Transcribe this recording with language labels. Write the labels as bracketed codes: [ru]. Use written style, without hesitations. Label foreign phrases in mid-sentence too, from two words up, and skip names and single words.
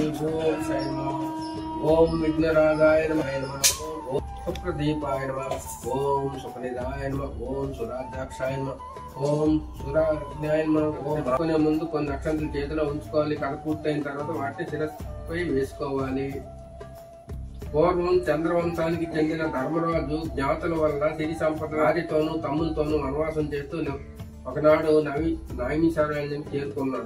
[sa] ओम साई नमः। ओम विघ्नराजाय नमः। ओम सुप्रदीपाय नमः। ओम सुखनिधाय नमः। ओम सुराध्याक्षाय नमः। ओम सुराज्ञाय नमः। [te] ओम కొనే ముందు కొన్ని అక్షంతలు చేతిలో ఉంచుకోవాలి. కథ పూర్తయిన తర్వాత వాటిని శిరస్సుపై వేసుకోవాలి. పూర్వం చంద్రవంశానికి చెందిన ధర్మరాజు జ్ఞాతుల వల్ల సిరి సంపద రాజుతోనూ తమ్ములతోనూ వనవాసం చేస్తూ ఒకనాడు నైమిషారణ్యం చేరుకున్నాడు.